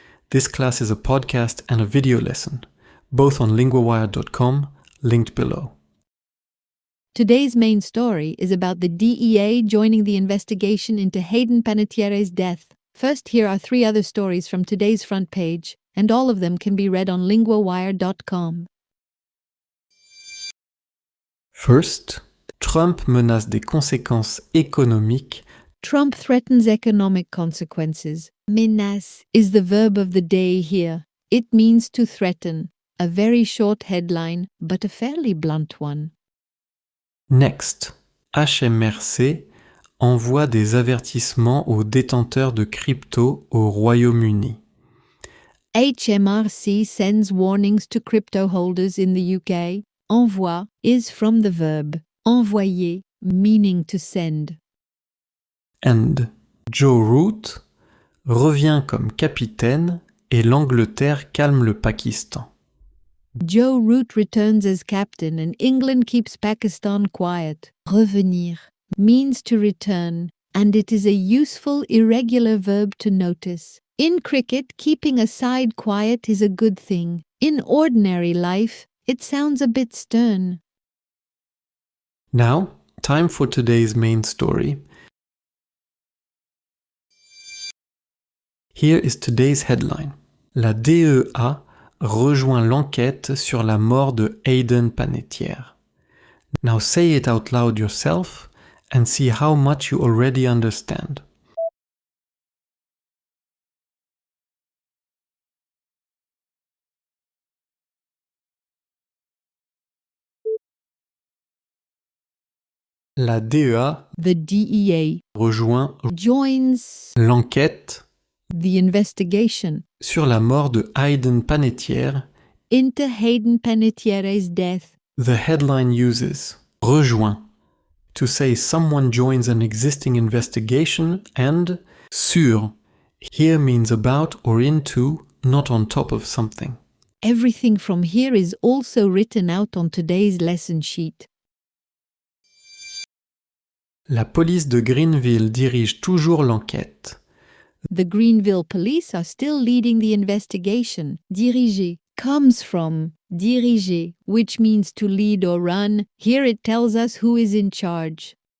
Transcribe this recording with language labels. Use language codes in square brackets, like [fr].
[en] This class is a podcast and a video lesson, both on linguawire.com, linked below. Today's main story is about the DEA joining the investigation into Hayden Panettiere's death. First, here are 3 other stories from today's front page, and all of them can be read on linguawire.com. First, [fr] Trump menace des conséquences économiques. [en] Trump threatens economic consequences. Menace is the verb of the day here. It means to threaten. A very short headline, but a fairly blunt one. Next, [fr] HMRC envoie des avertissements aux détenteurs de crypto au Royaume-Uni. [en] HMRC sends warnings to crypto holders in the UK. Envoie is from the verb envoyer, meaning to send. And [fr] Joe Root revient comme capitaine et l'Angleterre calme le Pakistan. [en] Joe Root returns as captain and England keeps Pakistan quiet. Revenir means to return, and it is a useful irregular verb to notice. In cricket, keeping a side quiet is a good thing. In ordinary life, it sounds a bit stern. Now, time for today's main story. Here is today's headline. [fr] La DEA rejoint l'enquête sur la mort de Hayden Panettiere. [en] Now say it out loud yourself and see how much you already understand. [fr] La DEA [en] The DEA [fr] rejoint [en] joins [fr] l'enquête [en] the investigation [fr] sur la mort de Hayden Panettiere. [en] into Hayden Panettiere's death. The headline uses rejoint to say someone joins an existing investigation, and sur here means about or into, not on top of something. Everything from here is also written out on today's lesson sheet. [fr] La police de Greenville dirige toujours l'enquête. [en] The Greenville police are still leading the investigation. Dirige comes from dirige, which means to lead or run. Here it tells us who is in charge.